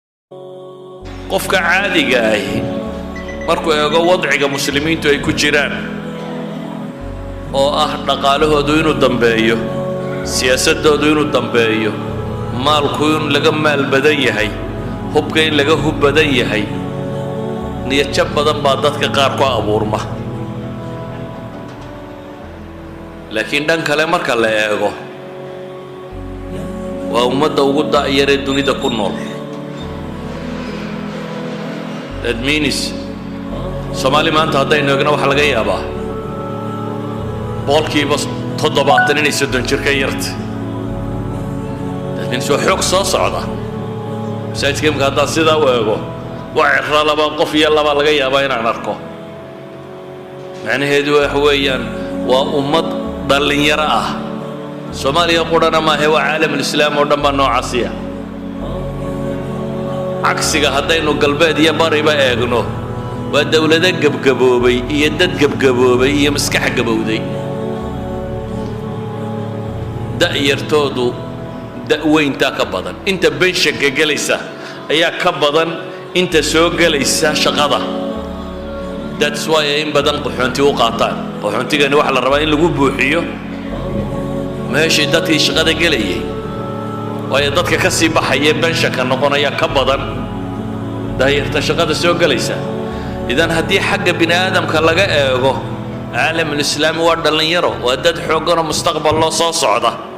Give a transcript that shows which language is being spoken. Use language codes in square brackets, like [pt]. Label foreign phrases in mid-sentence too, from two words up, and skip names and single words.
[so] qofka caadiga ah markuu eego wadciga muslimiintu ay ku jiraan oo ah dhaqaalahoodu inuu dambeeyo, siyaasadoodu inuu dambeeyo, maalku in laga maal badan yahay, hubka in laga hub badan yahay, niyad badan baa dadka qaar ku abuurma. laakiin dhan kale marka la eego waa ummadda ugu da'yar ee dunida ku nool. [en] That means [so] Soomaali maanta haddaynu eegno waxa laga yaabaa boqolkiiba 70 inay 30 jir ka yarta. [en] That means [so] waa xoog soo socda. masaajidka imika haddaan sidaa u eego waa cirra laba qof iyo laba laga yaabaa inaan arko. macnaheedu waxa weeyaan waa ummad dhalinyaro ah. Soomaaliya qurana maahe waa caalamulislaam oo dhan baa noocaasiya. cagsiga haddaynu galbeed iyo bariba eegno waa dawlado gabgaboobay iyo dad gabgaboobay iyo maskax gabowday. da'yartoodu da'weyntaa ka badan, inta benshanka gelaysa ayaa ka badan inta soo gelaysa shaqada. [en] that's why [so] in badan qaxoonti u qaataan. qaxoontigani waxa la rabaa in lagu buuxiyo meeshii dadkii shaqada gelayay, waayo dadka ka sii baxaya benshanka noqonaya ka badan daayirta shaqada soo gelaysa. idan haddii xagga bini aadamka laga eego caalamulislaami waa dhalinyaro, waa dad xoogganoo mustaqbal loo soo socda.